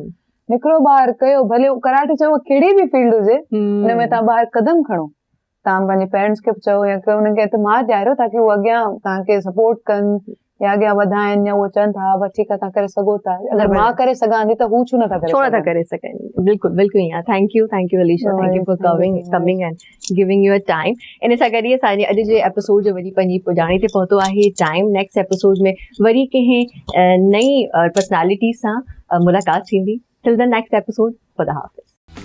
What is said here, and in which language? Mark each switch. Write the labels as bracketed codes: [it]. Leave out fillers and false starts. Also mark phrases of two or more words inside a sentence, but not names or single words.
[sd] निकिरो ॿाहिरि कयो, भले कराटे चओ कहिड़ी बि फील्ड हुजे, हुन में तव्हां ॿाहिरि कदम खणो, तव्हां पंहिंजे पेरेंट्स खे चओ या हुननि खे एतमाद ॾियारो ताकी उहे अॻियां तव्हांखे सपोर्ट कनि या अॻियां वधाइनि, या उहे चवनि था बस ठीकु आहे तव्हां करे सघो था, अगरि मां करे सॻां थी त हू छो नथा करे सघनि। बिल्कुलु बिल्कुलु ईअं। [en] Thank you Alisha, thank you for coming and giving your time. [sd] इन सां गॾु असांजे अॼु जे एपिसोड जो वरी पंहिंजी पुॼाणे ते पहुतो आहे टाइम। [en] next episode [sd] में वरी कंहिं नई पर्सनैलिटी सां मुलाक़ात थींदी। [en] till the next episode, [fa] خدا حافظ.